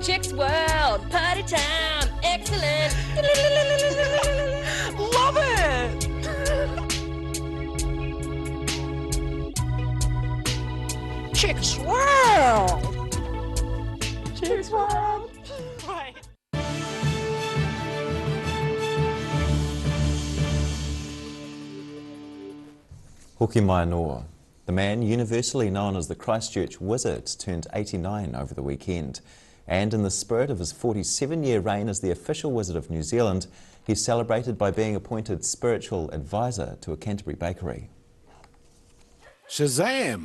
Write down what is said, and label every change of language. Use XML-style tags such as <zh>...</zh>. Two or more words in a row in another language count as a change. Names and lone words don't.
<en>Chicks World, party time, excellent. Love it! Chicks World. Chicks World. Right.</en> <mi>Hoki mai noa.</mi> <en>The man universally known as the Christchurch Wizard turned 89 over the weekend. And in the spirit of his 47-year reign as the official wizard of New Zealand, he's celebrated by being appointed spiritual advisor to a Canterbury bakery. Shazam!</en>